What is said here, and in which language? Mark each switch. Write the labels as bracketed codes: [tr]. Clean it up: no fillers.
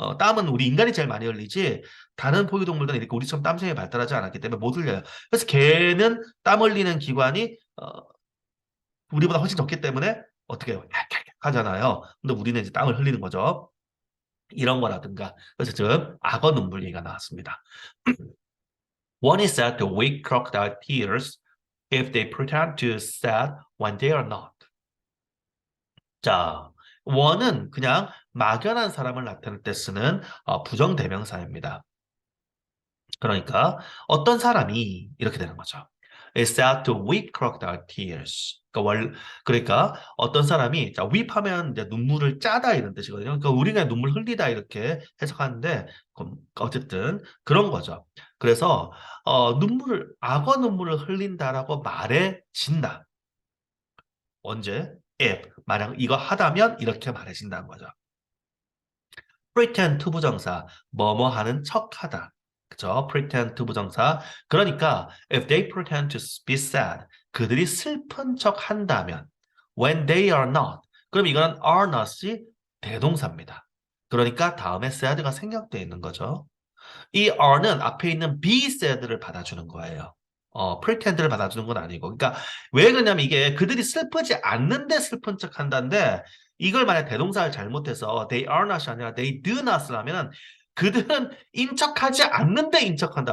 [ko] 땀은 우리 인간이 제일 많이 흘리지 다른 포유동물들은 이렇게 우리처럼 땀샘이 발달하지 않았기 때문에 못 흘려요. 그래서 개는 땀 흘리는 기관이 우리보다 훨씬 적기 때문에 어떻게 해요? 하잖아요. 근데 우리는 이제 땀을 흘리는 거죠. 이런 거라든가. 그래서 지금 악어 눈물 얘기가 나왔습니다. [en] One is said to weep crocodile tears if they pretend to sad when they are not. [ko] 자, one은 그냥 막연한 사람을 나타낼 때 쓰는 부정대명사입니다. 그러니까 어떤 사람이 이렇게 되는 거죠. [en] Is said to weep crocodile tears. [ko] 그러니까 어떤 사람이 자, weep하면 이제 눈물을 짜다 이런 뜻이거든요. 그러니까 우리가 눈물 흘리다 이렇게 해석하는데 어쨌든 그런 거죠. 그래서 눈물을 악어 눈물을 흘린다라고 말해진다. 언제? if 만약 이거 하다면 이렇게 말해진다는 거죠. pretend 투부정사 뭐뭐 하는 척하다. 그죠? pretend 투부정사. 그러니까 [en] if they pretend to be sad [ko] 그들이 슬픈 척 한다면 [en] when they are not [ko] 그럼 이거는 [en] are not이 대동사입니다. [ko] 그러니까 다음에 sad가 생략되어 있는 거죠. 이 are는 앞에 있는 [en] be said [ko] 를 받아주는 거예요. pretend를 받아주는 건 아니고. 그러니까 왜 그러냐면 이게 그들이 슬프지 않는데 슬픈 척 한다는데 이걸 만약 대동사를 잘못해서 [en] they are not [ko] 이 아니라 [en] they do not [ko] 을 하면 그들은 인척하지 않는데 인척한다.